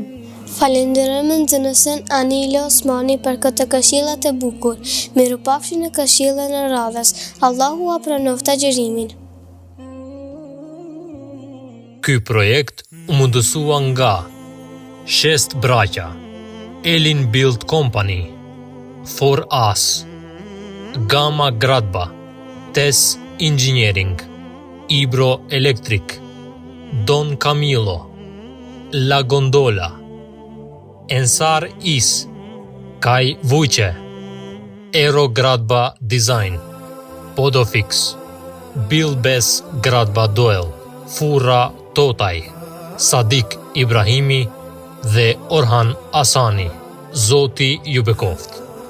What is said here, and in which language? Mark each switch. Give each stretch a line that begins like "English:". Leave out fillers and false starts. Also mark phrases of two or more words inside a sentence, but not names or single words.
Albanian: Falenderojmë nxënësen Anila Osmani për këtë këshilla të bukur. Mirupafshi në këshillën e radhës. Allahu a pranoft agjerimin. Ky projekt u mundësua nga Shest Braqa, Elin Build Company, For Us, Gama Gradba, Tes Engineering, Ibro Electric, Don Camilo, La Gondola, Ensar Is, Kaj Vujqe, Aero Gradba Design, Podofix, Bilbes Gradba Doel, Furra Totaj, Sadik Ibrahimi dhe Orhan Asani. Zoti ju bekoft.